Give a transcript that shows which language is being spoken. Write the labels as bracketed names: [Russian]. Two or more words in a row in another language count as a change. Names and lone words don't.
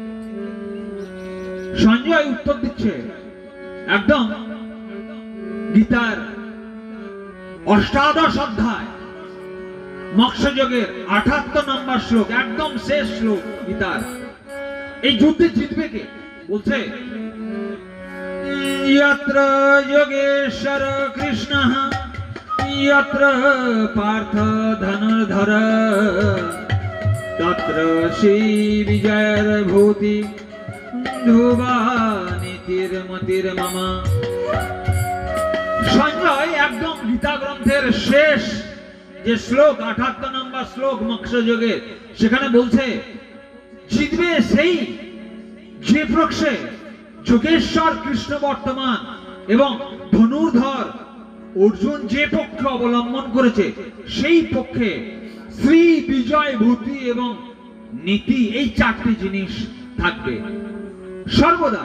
[Bangla] সঞ্জয় উত্তর দিচ্ছে একদম গীতার ৮ম অধ্যায় মৎস্যযোগের ৭৮ নম্বর শ্লোক, একদম শেষ শ্লোক গীতার। এই যুদ্ধে জিতবে কে বলছে, [Sanskrit] यत्र योगेश्वर कृष्णः यत्र पार्थ धनुर्धर तत्र श्री विजयर भूति ध्रुवा नीतिर्मतिर् मम। [Bangla] সঞ্জয় একদম গীতা গ্রন্থের শেষ যে শ্লোক, ৭৮ নম্বর শ্লোক মৎস্যযোগের, সেখানে বলছে জিতবে সেই যে পক্ষে যোগেশ্বর কৃষ্ণ বর্তমান এবং ধনুর্ধর অর্জুন যে পক্ষ অবলম্বন করেছে, সেই পক্ষে শ্রী বিজয় ভূতি এবং নীতি, এই 4টি জিনিস থাকবে সর্বদা।